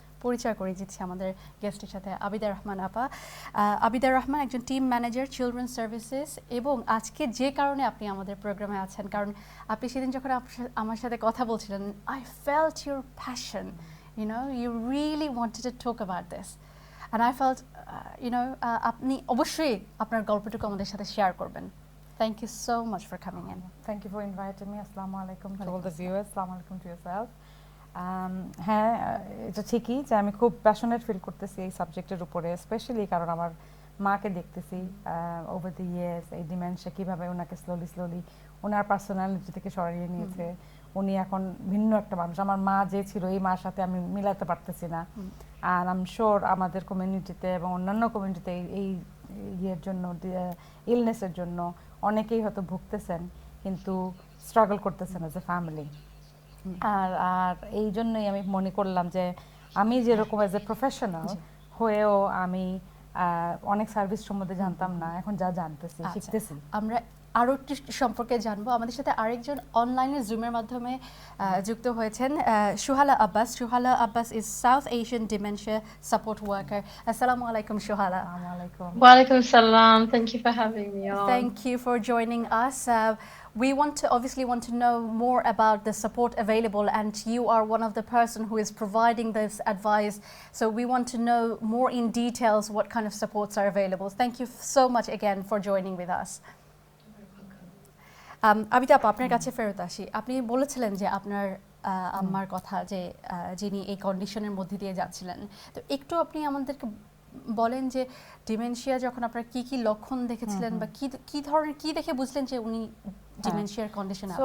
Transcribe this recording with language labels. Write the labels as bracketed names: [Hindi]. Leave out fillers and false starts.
[Bangla] পরিচয় করে দিচ্ছি আমাদের গেস্টের সাথে। আবিদা রহমান আপা। আবিদা রহমান একজন টিম ম্যানেজার চিলড্রেন সার্ভিসেস, এবং আজকে যে কারণে আপনি আমাদের প্রোগ্রামে আছেন, কারণ আপনি সেদিন যখন আমার সাথে কথা বলছিলেন, [English] I felt your passion, you really wanted to talk about this, and I felt [Bangla] আপনি অবশ্যই আপনার গল্পটুকু আমাদের সাথে শেয়ার করবেন। [English] Thank you so much for coming in. Thank you for inviting me. Assalamu alaikum to all the viewers. Assalamu alaikum to yourself. [Bangla] হ্যাঁ, এটা ঠিকই যে আমি খুব প্যাশনেট ফিল করতেছি এই সাবজেক্টের উপরে, স্পেশালি কারণ আমার মাকে দেখতেছি ওভার দ্য ইয়ার্স এই ডিমেনশিয়া কীভাবে ওনাকে স্লোলি ওনার পার্সোনালিটি থেকে সরিয়ে নিয়েছে। উনি এখন ভিন্ন একটা মানুষ। আমার মা যে ছিল এই মার সাথে আমি মিলাতে পারতেছি না। আর আই এম শিওর আমাদের কমিউনিটিতে এবং অন্যান্য কমিউনিটিতে এই ইয়ের জন্য, ইলনেসের জন্য অনেকেই হয়তো ভুগতেছেন, কিন্তু স্ট্রাগল করতেছেন অ্যাজ এ ফ্যামিলি। আর এই জন্যই আমি মনে করলাম যে আমি যেরকম অ্যাজ এ প্রফেশনাল হয়েও আমি অনেক সার্ভিস সম্বন্ধে জানতাম না, এখন যা জানতেছি, শিখতেছি। আমরা আরও একটু সম্পর্কে জানবো। আমাদের সাথে আরেকজন অনলাইনে জুমের মাধ্যমে যুক্ত হয়েছেন, সুহালা Abbas. [English] Suhala Abbas is South Asian dementia support worker. [Bangla] আসসালামু আলাইকুম সুহালা। [English] Walaikum salam. Thank you for having me on. Thank you for joining us. We obviously want to know more about the support available, and you are one of the person who is providing this advice. So we want to know more in details what kind of supports are available. Thank you so much again for joining with us. [Bangla] Abida আপা, আপনার কাছে ফেরত আসি। আপনি বলেছিলেন যে আপনার আম্মার কথা, যে যিনি এই কন্ডিশনের মধ্যে দিয়ে যাচ্ছিলেন। তো একটু আপনি আমাদেরকে বলেন যে ডিমেনশিয়া যখন আপনারা কি কি লক্ষণ দেখেছিলেন, বা কি ধরনের, কি দেখে বুঝলেন যে উনি ডিমেনশিয়ার কন্ডিশনে আছেন?